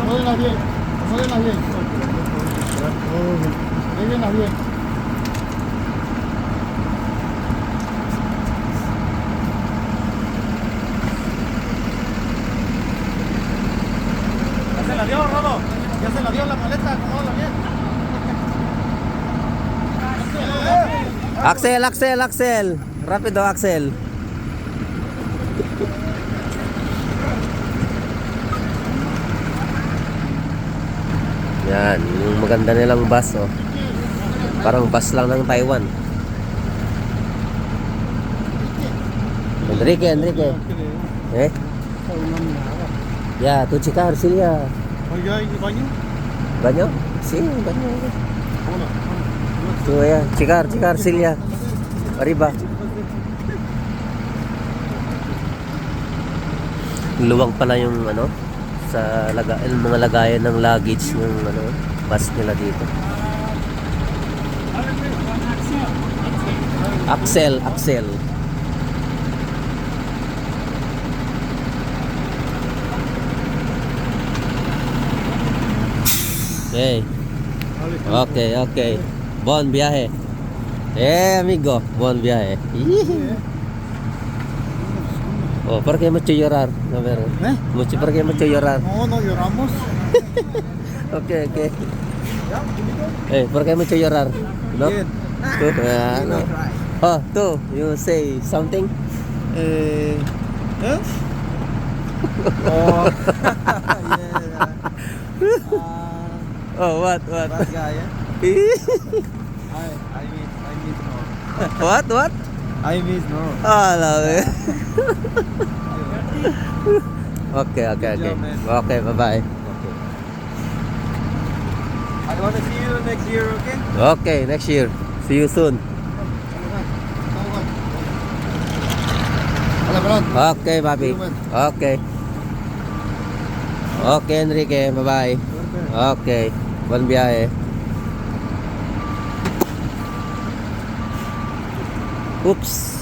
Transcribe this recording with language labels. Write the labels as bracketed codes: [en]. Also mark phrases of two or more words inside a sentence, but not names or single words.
[es] Pásala bien. Pásala bien. Déjenla bien. Ya se la dio, Rodo. Ya se la dio la maleta, acomódala bien. Axel, Axel, Axel. Rapido, Axel. [tl] Yan, yung maganda nilang bus, oh. Parang bus lang ng Taiwan. Enrique, Enrique. [es] Eh? Ya, tu checar, Silvia. Oiga, ¿y baño? ¿Baño? Sí, baño. Hola. Tu ya, checar, checar, Silvia. Arriba. [tl] Luwag pala yung ano sa yung mga lagayan ng luggage ng ano bus nila dito. Axel, Axel. [en] Okay. Okay, okay. [es] Bon viaje. Amigo, bon viaje. Oh, ¿por qué mucho llorar? A ver. ¿Eh? Mucho, ¿por qué mucho llorar? No, no lloramos. [en] Okay, okay. ¿Por qué mucho llorar? No? [es] Bien. No. Oh, tú, [en] you say something? ¿Eh? Oh. Oh, what? Bad guy, eh? I miss no. What? I miss no. Ah, love. Okay. Good job, man. Okay, bye-bye. I want to see you next year, okay? Okay, next year. See you soon. [es] Hola, perdón. [en] Okay, papi. Okay. Okay, Enrique. Bye-bye. [es] Okay. Buen viaje. Oops.